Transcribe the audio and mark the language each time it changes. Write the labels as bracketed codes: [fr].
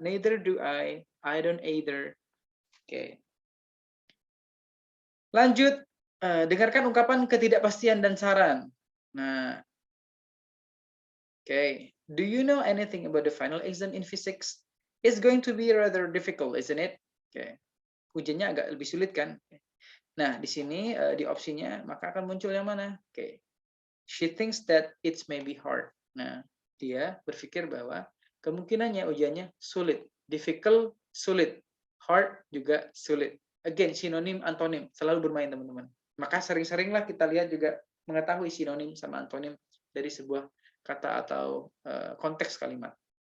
[en] Neither do I don't either. Oke. [id] Lanjut, dengarkan ungkapan ketidakpastian dan saran. [en] Nah, oke. Do you know anything about the final exam in physics? It's going to be rather difficult, isn't it? [id] Oke. Ujiannya agak lebih sulit kan? Nah, di sini di opsinya maka akan muncul yang mana? Oke. [en] She thinks that it may be hard. [id] Nah, dia berpikir bahwa kemungkinannya ujiannya sulit. Difficult, sulit. Hard juga sulit. Again, sinonim, antonim. Selalu bermain, teman-teman. Maka sering-seringlah kita lihat juga mengetahui sinonim sama antonim dari sebuah kata atau konteks kalimat.